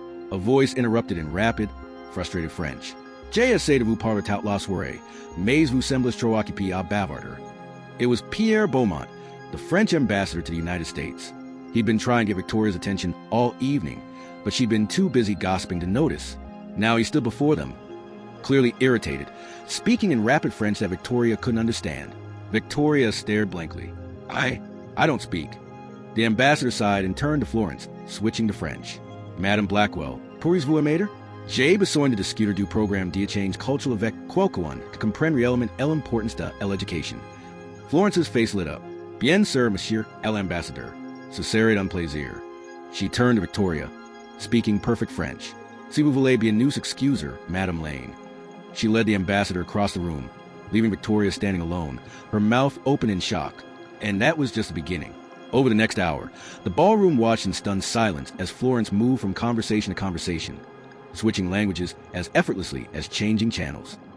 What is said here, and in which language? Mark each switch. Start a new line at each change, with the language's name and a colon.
English: A voice interrupted in rapid, frustrated French.
French: J'ai essayé de vous parler toute la soirée, mais vous semblez trop occupé à bavarder.
English: It was Pierre Beaumont, the French ambassador to the United States. He'd been trying to get Victoria's attention all evening, but she'd been too busy gossiping to notice. Now he stood before them, clearly irritated, speaking in rapid French that Victoria couldn't understand. Victoria stared blankly. I don't speak. The ambassador sighed and turned to Florence, switching to French.
French: Madame Blackwell, pourriez-vous m'aider? J'ai besoin de discuter du programme d'échange culturel avec quelqu'un qui comprenne réellement l'importance de l'éducation.
English: Florence's face lit up.
French: Bien sûr, monsieur l'ambassadeur. Ce serait un plaisir.
English: She turned to Victoria, speaking perfect French.
French: Si vous voulez bien nous excuser, Madame Lane.
English: She led the ambassador across the room, leaving Victoria standing alone, her mouth open in shock. And that was just the beginning. Over the next hour, the ballroom watched in stunned silence as Florence moved from conversation to conversation, switching languages as effortlessly as changing channels.